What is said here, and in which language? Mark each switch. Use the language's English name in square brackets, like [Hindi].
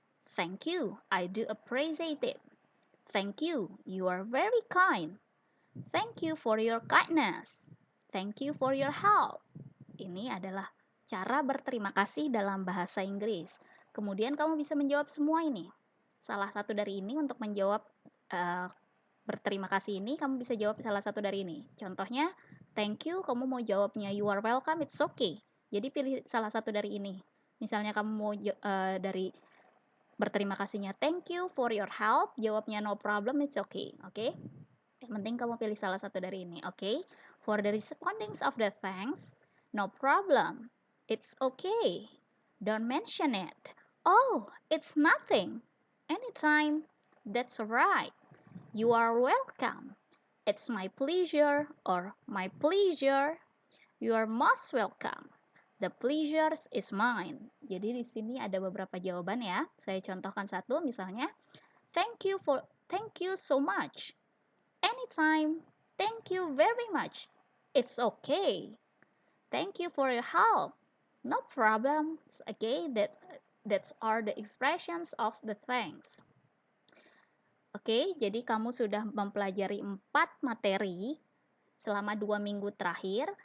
[English] Thank you, I do appreciate it. Thank you, you are very kind. Thank you for your kindness. Thank you for your help. [Indonesian] Ini adalah cara berterima kasih dalam bahasa Inggris. Kemudian kamu bisa menjawab semua ini. Salah satu dari ini untuk menjawab uh, berterima kasih ini, kamu bisa jawab salah satu dari ini. Contohnya, [English] thank you, [Indonesian] kamu mau jawabnya [English] you are welcome, it's okay. [Indonesian] Jadi pilih salah satu dari ini. Misalnya kamu mau dari berterima kasihnya [English] thank you for your help, [Indonesian] jawabnya [English] no problem, it's okay. [Indonesian] Oke? Yang penting kamu pilih salah satu dari ini, oke? [English] For the respondings of the thanks, no problem. It's okay. Don't mention it. Oh, it's nothing. Anytime. That's right. You are welcome. It's my pleasure or my pleasure. You are most welcome. The pleasure is mine. [Indonesian] Jadi di sini ada beberapa jawaban ya. Saya contohkan satu misalnya. [English] Thank you so much. Anytime. Thank you very much. It's okay. Thank you for your help. No problem. Okay, that's are the expressions of the thanks. [Indonesian] Oke, jadi kamu sudah mempelajari 4 materi selama 2 minggu terakhir.